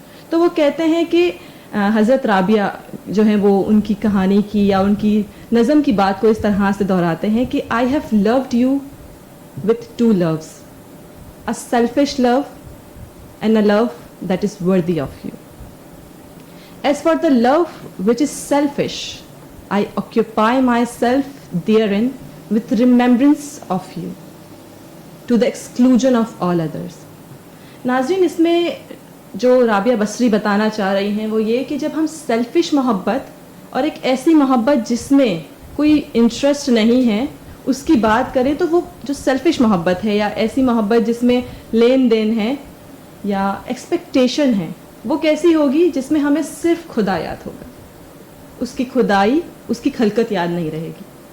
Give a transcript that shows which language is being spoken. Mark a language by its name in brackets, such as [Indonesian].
[Urdu] تو وہ کہتے ہیں کہ حضرت رابعہ جو ہیں وہ ان کی کہانی کی یا ان کی نظم کی بات کو اس طرح سے دہراتے ہیں کہ [English] I have loved you with two loves, a selfish love and a love that is worthy of you. As for the love which is selfish, I occupy myself therein with remembrance of you, to the exclusion of all others. [Urdu] ناظرین, اس میں جو رابعہ بصری بتانا چاہ رہی ہیں وہ یہ کہ جب ہم سیلفش محبت اور ایک ایسی محبت جس میں کوئی انٹرسٹ نہیں ہے اس کی بات کریں تو وہ جو سیلفش محبت ہے یا ایسی محبت جس میں لین دین ہے یا ایکسپیکٹیشن ہے وہ کیسی ہوگی, جس میں ہمیں صرف خدا یاد ہوگا, اس کی خدائی, اس کی خلقت یاد نہیں رہے گی.